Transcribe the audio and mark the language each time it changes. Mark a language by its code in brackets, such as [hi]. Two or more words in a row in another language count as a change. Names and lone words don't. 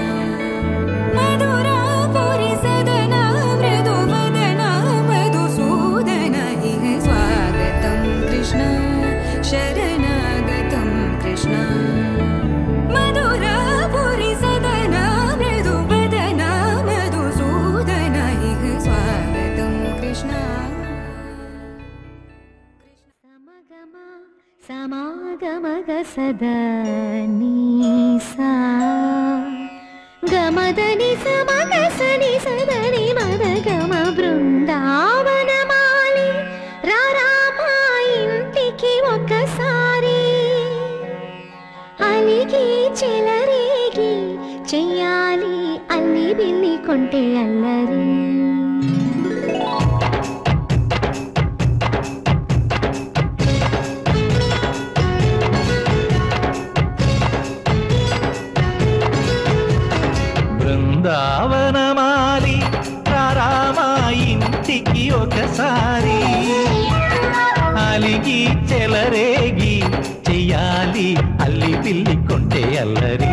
[sa] मधुरापुरी सदन मृदुवदन मधुसूदन इह स्वागतं कृष्ण शरणागतं कृष्ण मधुरापुरी सदन मृदुवदन मधुसूदन इह स्वागतं कृष्ण समागमग सदा नीसा गमदनि समग सनि सदनि मद गम [te] బృందావనమాలి రారామా ఇంటికి ఒకసారి అలిగి చెలరేగి చెయ్యాలి అల్లి బిల్లి కొంటే అల్లరి బృందావనమాలి రారామా ఇంటికి ఒకసారి అలిగి చెలరేగి చెయ్యాలి అల్లి పిల్లి కొంటే అల్లరి